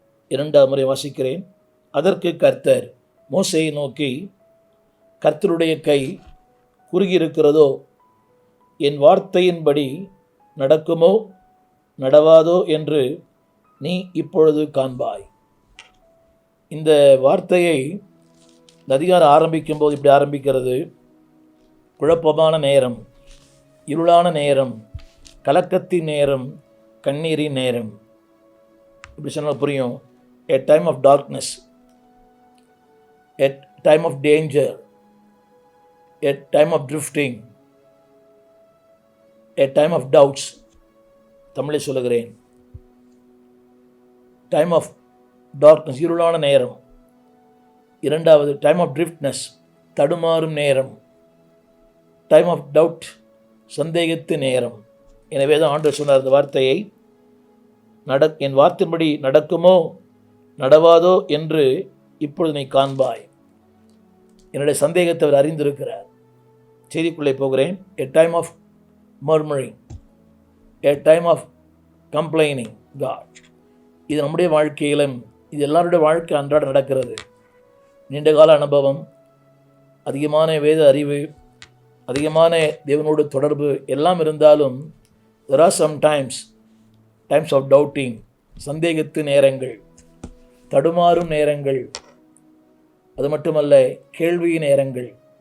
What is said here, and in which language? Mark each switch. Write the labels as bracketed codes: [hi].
[ta] இரண்டாம் முறை வாசிக்கிறேன். அதற்கு கர்த்தர் மோசேயை நோக்கி, கர்த்தருடைய கை குறுகியிருக்கிறதோ, என் வார்த்தையின்படி நடக்குமோ நடவாதோ என்று நீ இப்பொழுது காண்பாய். இந்த வார்த்தையை இந்த அதிகாரம் ஆரம்பிக்கும்போது இப்படி ஆரம்பிக்கிறது: குழப்பமான நேரம், இருளான நேரம், கலக்கத்தின் நேரம், கண்ணீரின் நேரம். இப்படி சொன்னால் புரியும். [en] A time of darkness, a time of danger, a time of drifting, a time of doubts. [ta] தமிழில் சொல்லுகிறேன். [en] time of darkness, [ta] இருளான நேரம். இரண்டாவது [en] time of driftness, [ta] தடுமாறும் நேரம். [en] time of doubt, [ta] சந்தேகத்து நேரம். எனவே தான் ஆண்டவர் சொன்னார் இந்த வார்த்தையை, என் வார்த்தையின்படி நடக்குமோ நடவாதோ என்று இப்பொழுது நீ காண்பாய். என்னுடைய சந்தேகத்தை அவர் அறிந்திருக்கிறார். செய்திக்குள்ளே போகிறேன். [en] A time of murmuring, a time of complaining God. [ta] இது நம்முடைய வாழ்க்கையிலும், இது எல்லாருடைய வாழ்க்கை அன்றாட நடக்கிறது. நீண்டகால அனுபவம், அதிகமான வேத அறிவு, அதிகமான தேவனோடு தொடர்பு எல்லாம் இருந்தாலும் [en] there are some times of doubting, [ta] சந்தேகத்து நேரங்கள், தடுமாறும் நேரங்கள், அது மட்டுமல்ல கேள்வி நேரங்கள்.